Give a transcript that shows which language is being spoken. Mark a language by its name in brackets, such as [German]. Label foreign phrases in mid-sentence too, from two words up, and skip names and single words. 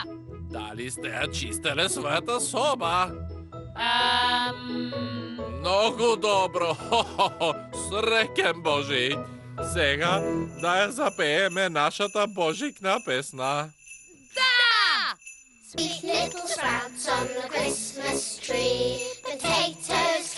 [Macedonian] Дали сте ја чистеле својата соба? Многу добро! Среќен Божик! Сега да ја запееме нашата божикна песна. Да! [English] Sweet little sprouts on the Christmas tree, potato,